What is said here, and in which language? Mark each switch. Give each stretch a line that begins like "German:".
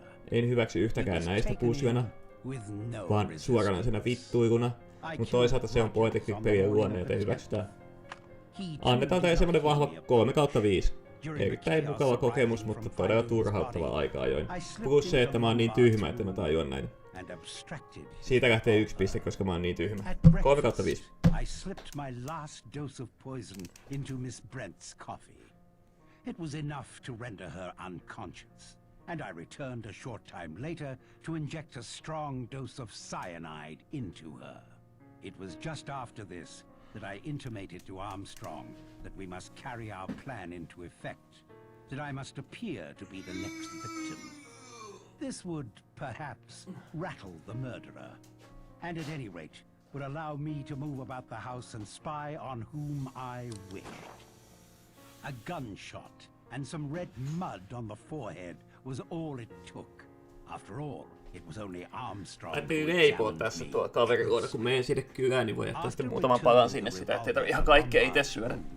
Finnish: En hyväksy yhtäkään näistä puzzlena, vaan suoranaisena vittuiluna, mutta toisaalta se on point and click -pelien luonne, joten hyväksytään. Annetaan tälle semmonen vahva 3/5. Erittäin mukava kokemus, mutta todella turhauttava aika ajoin. Plus se, että mä oon niin tyhmä, että mä tajuan näitä. Siitä lähtee 1 piste, koska mä oon niin tyhmä. 3/5.
English: I slipped my last dose of poison into Miss Brent's coffee. It was enough to render her unconscious, and I returned a short time later to inject a strong dose of cyanide into her. It was just after this that I intimated to Armstrong that we must carry our plan into effect, that I must appear to be the next victim. This would, perhaps, rattle the murderer, and at any rate, would allow me to move about the house and spy on whom I wished. A gunshot and some red mud on the forehead was all it took. After all, it was only Armstrong.
Finnish: Ajattelin leipoa tässä tuolla kaveriluona, kun menen sinne kylään, niin voi jättää sitten muutaman palan sinne sitä, ettei tarvitse ihan kaikkea itse syödä.